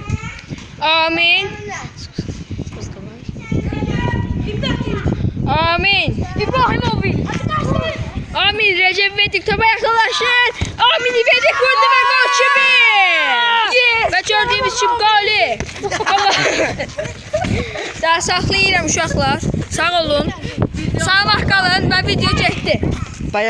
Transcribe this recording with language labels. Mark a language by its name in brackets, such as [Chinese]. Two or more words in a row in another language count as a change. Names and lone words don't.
[Azerbaijani] Amin. Amin. İbrahimovic. Amin Recep İvedik topa yaxınlaşır. [Turkish] Amin İvedik vurdu ve gol kimi. Ve gördüğümüz için golü. [Azerbaijani] Daha saxlayıram uşaqlar. Sağ olun. Sağlıq qalın və video getdi. Bayam.